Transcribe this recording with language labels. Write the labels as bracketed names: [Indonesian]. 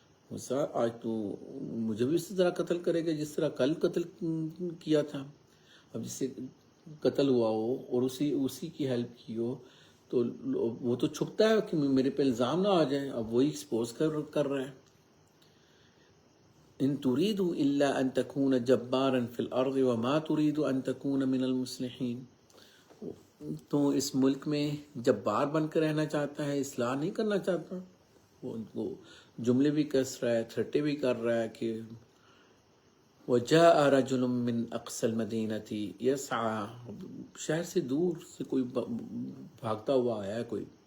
[Urdu] موسیٰ آج تو مجھے بھی اسی طرح قتل کرے گا جس طرح کل قتل کیا تھا. اب جس سے قتل ہوا ہو اور اسی کی ہیلپ کی ہو تو وہ تو چھپتا ہے کہ میرے پہ الزام نہ آ جائے, اب وہی ایکسپوز کر رہا ہے. [Arabic] ان تريد الا ان تكون جبارا في الارض وما تريد ان تكون من المصلحين. [Urdu] تو اس ملک میں جبار بن کر رہنا چاہتا ہے, اصلاح نہیں کرنا چاہتا. وہ ان کو جملے بھی کس رہا ہے, تھرٹے بھی کر رہا ہے کہ [Arabic] وَجَاءَ رَجُلٌ مِّنْ أَقْصَى الْمَدِينَةِ يَسْعَىٰ, [Urdu] شہر سے دور سے کوئی بھاگتا ہوا آیا ہے کوئی.